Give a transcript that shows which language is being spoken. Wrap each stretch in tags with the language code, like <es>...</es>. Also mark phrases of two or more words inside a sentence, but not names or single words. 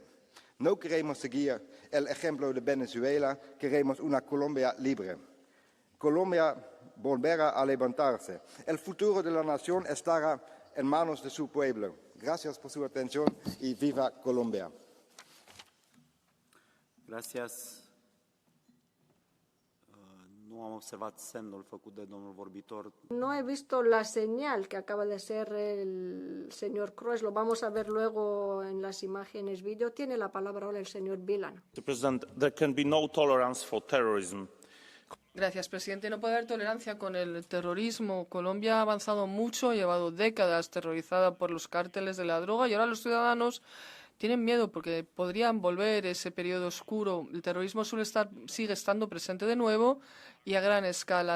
<es>No queremos seguir el ejemplo de Venezuela, queremos una Colombia libre. Colombia volverá a levantarse. El futuro de la nación estará en manos de su pueblo. Gracias por su atención y viva Colombia. Gracias.</es> <ro>Nu am observat semnul făcut de domnul vorbitor.</ro> <es>No he visto la señal que acaba de hacer el señor Cruz. Lo vamos a ver luego en las imágenes vídeo. Tiene la palabra ahora el señor Bilan.</es> <en>Mr. President, there can be no tolerance for terrorism.</en> <es>Gracias, presidente. No puede haber tolerancia con el terrorismo. Colombia ha avanzado mucho, ha llevado décadas terrorizada por los cárteles de la droga y ahora los ciudadanos tienen miedo porque podrían volver ese periodo oscuro. El terrorismo sigue estando presente de nuevo y a gran escala.</es>